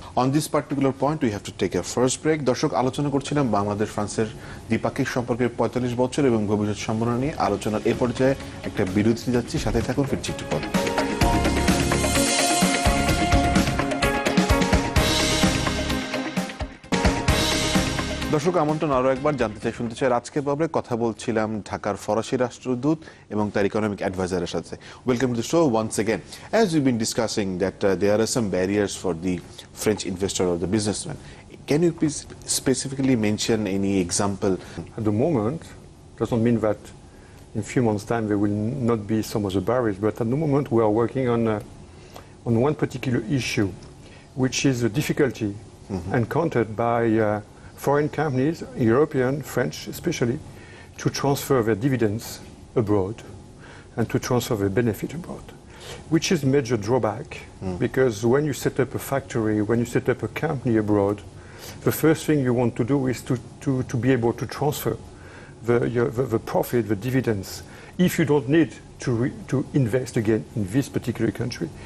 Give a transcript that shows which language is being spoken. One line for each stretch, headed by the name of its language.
English: On this particular point, we have to take a first break.
Bangla: দর্শক, আলোচনা করছিলাম বাংলাদেশ ফ্রান্সের দ্বিপাক্ষিক সম্পর্কের 45 বছর এবং ভবিষ্যৎ সম্ভাবনা নিয়ে। আলোচনার এই পর্যায়ে একটা বিরতি যাচ্ছি, সাথে থাকুন, ফিরছি একটু পর। দর্শক, আমন্ত্রণ আরও একবার জানতে চাই, শুনতে চাই। আজকের পর্বে কথা বলছিলাম ঢাকার ফরাসি রাষ্ট্রদূত এবং তার ইকোনমিক অ্যাডভাইজারের সাথে।
English: Welcome to the show once again. As we been discussing that there are some barriers for the French investor or the businessman. Can you please specifically mention any example? At the moment, doesn't mean that in a few months' time there will not be some other barriers, but at the moment we are working on one particular issue, which is the difficulty encountered by foreign companies, European, French especially, to transfer their dividends abroad and to transfer their benefit abroad, which is a major drawback, because when you set up a factory, when you set up a company abroad, the first thing you want to do is to be able to transfer the profit, the dividends, if you don't need to invest again in this particular country.